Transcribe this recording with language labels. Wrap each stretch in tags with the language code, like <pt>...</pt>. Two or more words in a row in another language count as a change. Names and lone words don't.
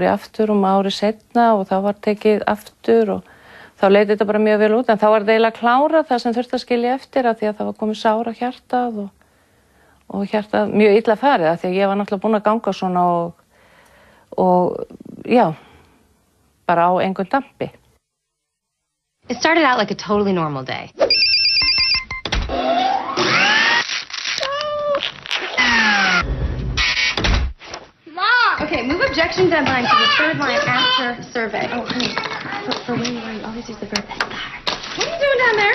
<is>ég aftur ári seinna og þá var tekið aftur og þá leit þetta bara mjög vel út, en þá var þetta eiginlega klárað það sem þurfti að skilja eftir af því að það var komið sár á hjartað og hjartað mjög illa farið af því að ég var náttúrulega búin að ganga svona og já, bara á engum dampi.</is> <en>It started out like a totally normal day. Okay, move objection deadline to the 3rd line after survey. Oh, honey, for when you always use the verb start. What are you doing down there?</en>